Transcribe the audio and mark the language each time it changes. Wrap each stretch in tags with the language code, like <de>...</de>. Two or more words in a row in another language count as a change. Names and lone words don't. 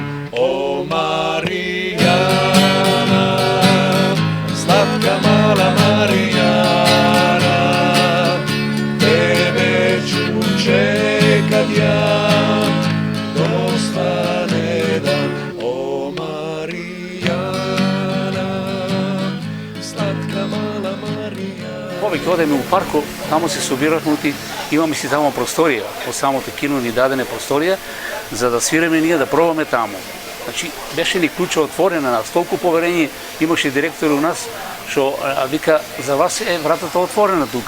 <hr>O Marijana, slatka mala Marijana, tebe ću čekat ja dok svane dan. O Marijana, slatka mala Marijana.</hr> <mk>Повеќе одеме у парко, тамо се собирахме, имаме си тамо просторија, од самото кино ни дадене просторија, за да свиреме ние, да пробаме тамо. Значи, беше ни клуча отворена, нас толку поверење имаше директор у нас, што вика, за вас е вратата отворена тука.</mk>